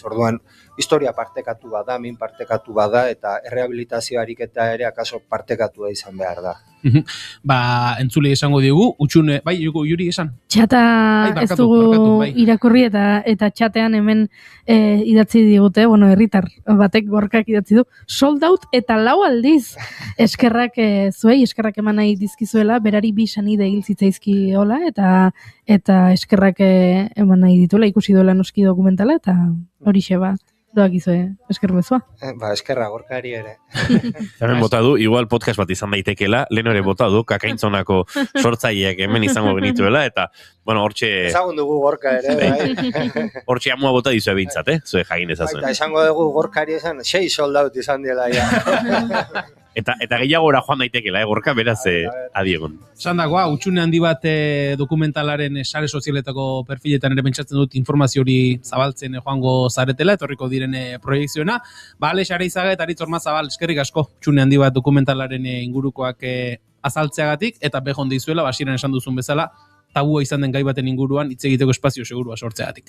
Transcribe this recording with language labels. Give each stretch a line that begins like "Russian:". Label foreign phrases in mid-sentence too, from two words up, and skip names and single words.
Basque: Orduan, historia partekatu bada, min partekatu bada, eta errehabilitazio ariketa ere akaso partekatua izan behar da. Entzule esango digu, utxune, bai, Juri esan? Txata ez dugu irakurri eta txatean hemen idatzi digute, herritar batek Gorkak idatzi du,
English: sold out
Basque: eta 4 aldiz. Eskerrak zuei, eskerrak eman nahi dizkizuela, berari 2 sanide hil zitzaizki hola, eta eskerrak eman nahi dituela, ikusi duela noski dokumentala, eta horixe doak izue, eskermezua. Eskerra Gorkari ere. Hemen bota du, igual podcast bat izan daitekela, lehen ere bota du, Kakaintzonako sortzaileak hemen izango genituela, eta, hortxe... Ezagun dugu Gorka ere, bai. Hortxe amua bota dizue bintzat, zue jagin ezazuen. Eta esango dugu Gorkari esan, 6
English: sold out
Basque: izan diela, ja. Eta gehiagora joan daitekela, Gorka, beraz, adiegon. Sandagoa, utxune handi bat dokumentalaren sare sozialetako perfiletan ere pentsatzen dut informazio hori zabaltzen joango zaretela, etorriko diren proiekzioena. Aleix Areizaga eta Aritz Ormazabal, eskerrik asko, utxune handi bat dokumentalaren ingurukoak azaltzeagatik, eta behon dizuela, basieran esan duzun bezala, tabua izan den gai baten inguruan hitz egiteko espazio segurua sortzeagatik.